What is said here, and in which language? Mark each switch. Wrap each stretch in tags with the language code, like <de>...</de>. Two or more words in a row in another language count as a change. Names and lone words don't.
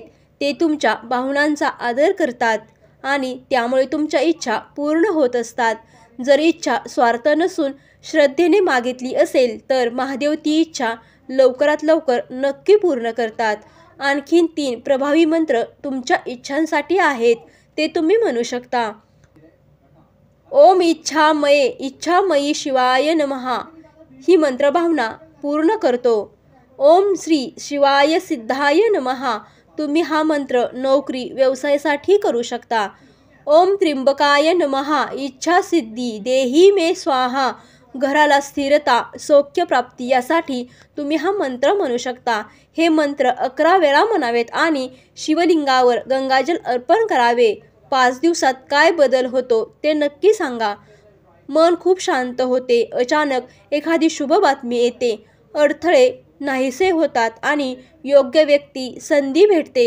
<mr>ते तुमच्या भावनांचा आदर करतात आणि त्यामुळे तुमच्या इच्छा पूर्ण होत असतात। जर इच्छा स्वार्थ नसून श्रद्धेने मागितली असेल तर महादेव ती इच्छा लवकरात लवकर नक्की पूर्ण करतात। आणखीन 3 प्रभावी मंत्र तुमच्या इच्छांसाठी आहेत, ते तुम्ही म्हणू शकता।</mr> <sa>ओम इच्छामयी शिवाय नमः</sa> <mr>ही मंत्रभावना पूर्ण करतो।</mr> <sa>ओम श्री शिवाय सिद्धाय नमः।</sa> <mr>तुम्ही हा मंत्र नोकरी, व्यवसायासाठी करू शकता।</mr> <sa>ओम त्र्यंबकाय नमः इच्छा सिद्धी देही मे स्वाहा।</sa> <mr>घराला स्थिरता, सौख्य प्राप्ती यासाठी तुम्ही हा मंत्र म्हणू शकता। हे मंत्र 11 वेळा म्हणावेत आणि शिवलिंगावर गंगाजल अर्पण करावे। 5 दिवसात काय बदल होतो ते नक्की सांगा। मन खूप शांत होते, अचानक एखादी शुभ बातमी येते, अडथळे नाहीसे होतात आणि योग्य व्यक्ती, संधी भेटते।</mr>